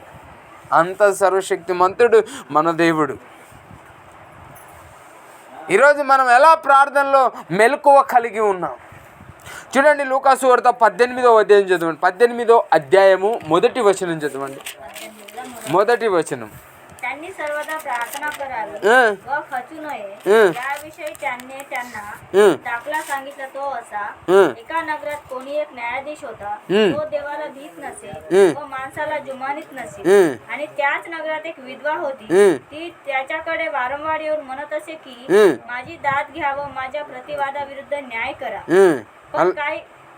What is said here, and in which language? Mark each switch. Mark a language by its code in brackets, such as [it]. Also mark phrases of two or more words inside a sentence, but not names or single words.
[te] అంత సర్వశక్తిమంతుడు మన దేవుడు. ఈరోజు మనం ఎలా ప్రార్థనలో మెలకువ కలిగి ఉన్నాం? చూడండి లూకా సువార్త 18వ అధ్యాయం చదవండి. 18వ అధ్యాయము 1వ వచనం చదవండి. 1వ వచనం. [mr] त्यांनी सर्वदा प्रार्थना करावी व खचू नये याविषयी त्यांनी त्यांना दाखला सांगितला. तो असा, एका नगरात कोणी एक न्यायाधीश होता, तो देवाला भीत नसे व माणसाला जुमानीत नसे. आणि त्याच नगरात एक विधवा होती, ती त्याच्याकडे वारंवार येऊन म्हणत असे की माझी दाद घ्या व माझ्या प्रतिवादाविरुद्ध न्याय करा.